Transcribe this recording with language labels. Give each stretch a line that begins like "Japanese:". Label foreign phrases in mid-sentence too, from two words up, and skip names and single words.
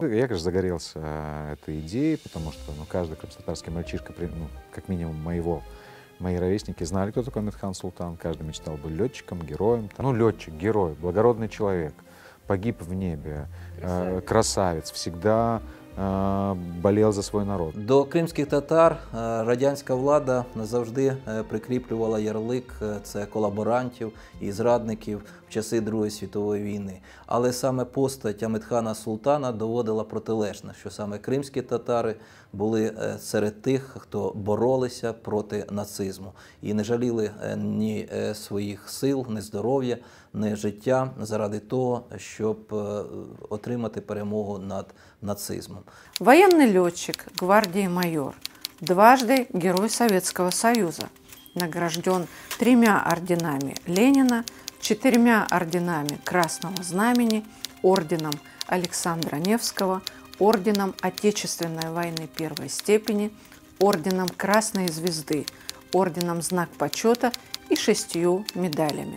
Russian: Я, конечно, загорелся этой идеей, потому что, ну, каждый крымско-татарский мальчишка, ну, как минимум мои ровесники знали, кто такой Амедхан Султан. Каждый мечтал быть летчиком, героем. Ну, летчик, герой, благородный человек, погиб в небе, красавец, всегда болел за свой народ.
Ukrainian: До кримських татар радянська влада завжди прикріплювала ярлик це колаборантів і зрадників в часи Другої світової війни. Але саме постать Амітхана Султана доводила протилежне, що саме кримські татари були серед тих, хто боролися проти нацизму і не жаліли ні своїх сил, ні здоров'я, ні життя заради того, щоб отримати перемогу над нацизмом.
Russian: Военный летчик, гвардии майор, дважды Герой Советского Союза, награжден 3 орденами Ленина, 4 орденами Красного Знамени, орденом Александра Невского, орденом Отечественной войны первой степени, орденом Красной Звезды, орденом Знак почета и 6 медалями.